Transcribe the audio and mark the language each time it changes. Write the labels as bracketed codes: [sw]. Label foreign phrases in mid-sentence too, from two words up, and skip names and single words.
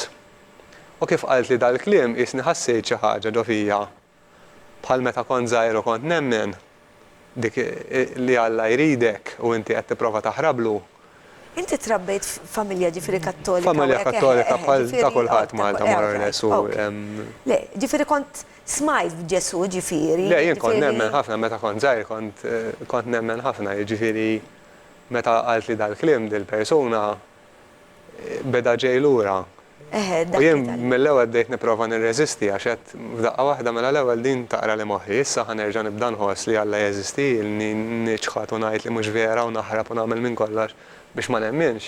[mt] U kif qalt li dal-kliem isni ħassejt xi ħaġa ġo fija bħal meta kont żgħir u kont nemmen dik li Alla jridek u inti qed tipprova taħrablu. Inti trabbejt familja ġifieri kattolika. Familja kattolika bħal ta' kulħadd Malta [en] more or less. [mt] Le, ġifieri kont smajt b'Ġesu ġifieri. Le, jien kont nemmen ħafna meta kont żgħir kont nemmen ħafna, jiġifieri meta qalt li dal-kliem dil-persuna beda ġej lura. U jien mill-ewwel bdejt nipprova nirreżisti għax qed f'daqqa waħda mela l-ewwel din taqra li moħħi, issa ħanerġa' nibda nħoss li Alla jeżisti, li niċħad u ngħid li mhux vera u naħrab u nagħmel minn kollox biex ma nemminx.